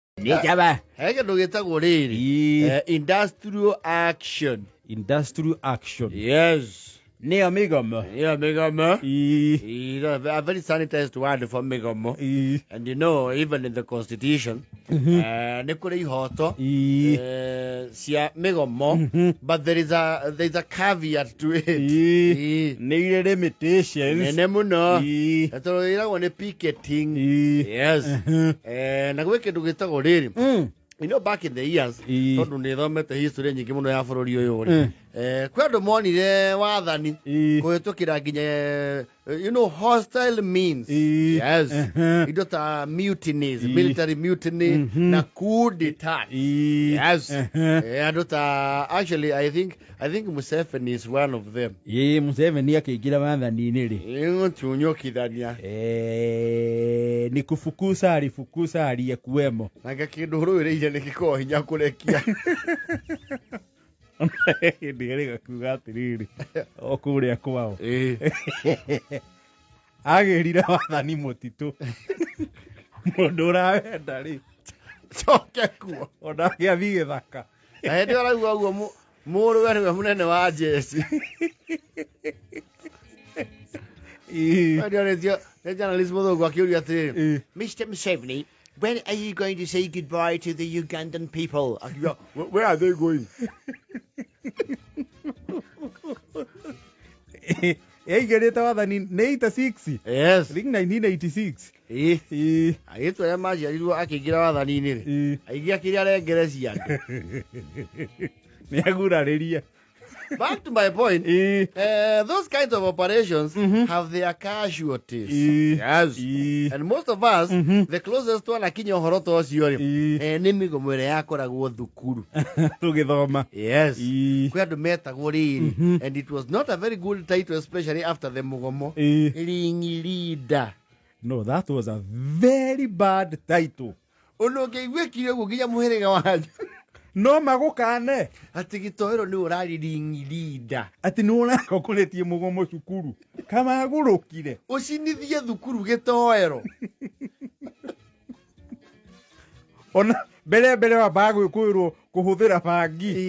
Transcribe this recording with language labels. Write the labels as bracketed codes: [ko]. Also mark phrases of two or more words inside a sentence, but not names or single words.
[ki] Nĩ njaba. Hege ndũgĩtagwo rĩrĩ. [en] Industrial action. Industrial action. Yes. [ki] Nĩyo mĩgomo. [en] Yeah, migomo. [ki] Ii. [en] A very sanitized word for migomo. [ki] Ii. [en] And you know, even in the constitution, [ki] nĩ kũrĩ ihoto Ii. cia migomo, [en] but there is a caveat to it. [ki] Ii. Nĩ irĩ limitations. Nene mũno. Ii. Tondũ ĩragwo nĩ picketing. Ii. [en] Yes. [ki] Na gwĩ kĩndũ gĩtagwo rĩrĩ. [en] You know, back in the years, [ki] tondũ nĩ thomete history nyingĩ mũno ya bũrũri ũyũ rĩ. Kwĩ andũ monire wathani kũhĩtũkĩra nginya [en] you know, hostile means. Yes. [ki] Indo ta [en] mutinies, military mutiny na [fr] coup d'etat. [en] Yes. [ki] Andũ ta [en] actually I think Museveni is one of them. [ki] Museveni akĩingĩra wathani-inĩ rĩ. Tunyũkithania. [sw] Nĩ kufukusa aliyekuwemo. [ki] Na kĩndũ rũĩrĩire nĩ gĩkoragwo hinya kũrekia. Hĩndĩ gakuga atĩrĩrĩ o kũrĩa kwao agĩrire wathani mũtitũ mũndũ ũrawenda rĩ coke kuo ona agĩathiĩ gĩthaka hĩndĩ ũraigua ũguo mũrũwe nĩwe mũnene wa njeci. Nĩ journalist mũthũngũ akĩũria atĩrĩrĩ, [en] Mr. Museveni, when are you going to say goodbye to the Ugandan people? Where are they going? [ki] Yaigĩrĩte wathani nĩ 86. [en] Yes. I think 1986. [ki] Agĩtwo arĩa maciarirwo akĩingĩra wathani-inĩ rĩ, aingĩ akĩrĩa arengerecia andũ. Nĩagurarĩria. [en] Back to my point, those kinds of operations have their casualties. Yes. And most of us, the closest one [ki] akinya ũhoro ta ũcio rĩ, nĩ mĩgomo ĩrĩa yakoragwo thukuru. Tũgĩthoma. Yes. Kwĩ andũ metagwo rĩrĩ, [en] and it was not a very good title, especially after the mũgomo. [ki] Ringi leader. [en] No, that was a very bad title. [ki] Ũndũ ũngĩiguĩkire ũguo nginya mũhĩrĩga wanyu. No magũkane atĩ gĩtoero nĩ ũrari ringi leader. Atĩ nĩ ũrakũrĩtie mũgomo cukuru. Kamagũrũkire. Ũcinithie thukuru gĩtoero. Ona mbere wambaga gwĩkũĩrwo kũhũthĩra bangi.